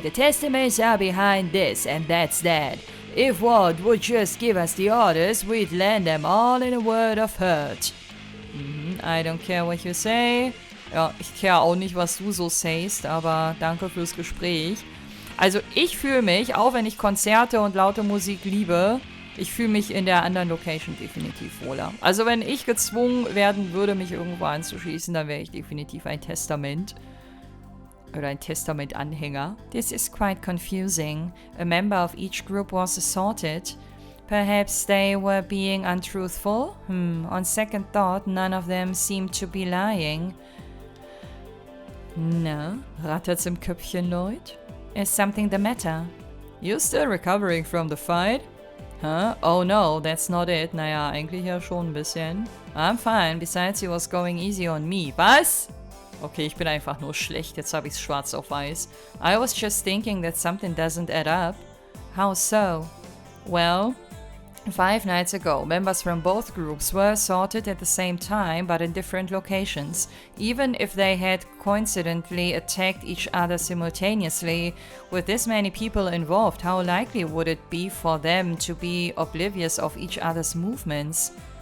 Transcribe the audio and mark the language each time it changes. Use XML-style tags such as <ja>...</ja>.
<en>The Testaments are behind this, and that's that. If Ward would just give us the orders, we'd land them all in a word of hurt. I don't care what you say.</en> <de>Ja, ich care auch nicht, was du so sayst, aber danke fürs Gespräch. Also ich fühle mich, auch wenn ich Konzerte und laute Musik liebe, ich fühle mich in der anderen Location definitiv wohler. Also wenn ich gezwungen werden würde, mich irgendwo anzuschließen, dann wäre ich definitiv ein Testament. Oder ein Testament-Anhänger.</de> <en>This is quite confusing. A member of each group was assaulted. Perhaps they were being untruthful? On second thought, none of them seemed to be lying.</en> <de>Na, rattert's im Köpfchen, Lloyd?</de> <en>Is something the matter? You still recovering from the fight? Huh? Oh no, that's not it.</en> <de>Naja, eigentlich ja schon ein bisschen.</de> <en>I'm fine, besides he was going easy on me.</en> <de>Was? Okay, ich bin einfach nur schlecht. Jetzt habe ich's schwarz auf weiß.</de> <en>I was just thinking that something doesn't add up. How so? Well, 5 nights ago, members from both groups were assaulted at the same time, but in different locations. Even if they had coincidentally attacked each other simultaneously, with this many people involved, how likely would it be for them to be oblivious of each other's movements?</en>